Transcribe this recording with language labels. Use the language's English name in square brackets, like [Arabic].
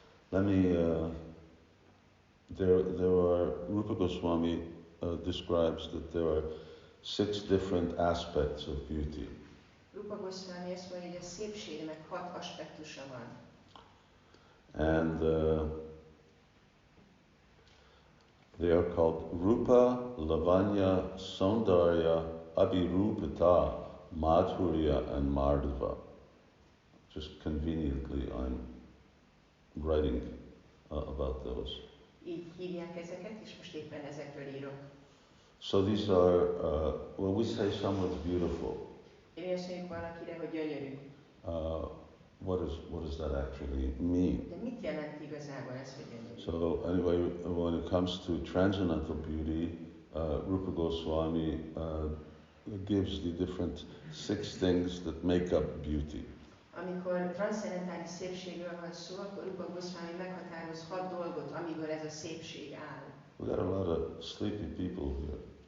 [English] Let me, there are, Rupa Goswami describes that there are 6 different aspects of beauty. [Hungarian] Rupa Goswami azt mondja, hogy a szépségnek 6 aspektusa van. [English] And they are called Rupa, Lavanya, Saundarya, Abhirupata, Madhurya and Madhava. Just conveniently I'm writing about those. [Hungarian] Így hívják ezeket, és most éppen ezekről írok. [English] So these are, well, we say someone's beautiful. [Hungarian] Én azt mondjuk valakire, hogy gyönyörű. [English] What does that actually mean? [Hungarian] De mit jelent igazából ez, hogy gyönyörű? [English] So anyway, when it comes to transcendental beauty, Rupa Goswami gives the different 6 things that make up beauty. [Hungarian] Amikor transzcendentális szépségről van szó, akkor Rupa Goswami meghatároz 6 dolgot, amiből ez a szépség áll. [English] We got a lot of sleepy people here.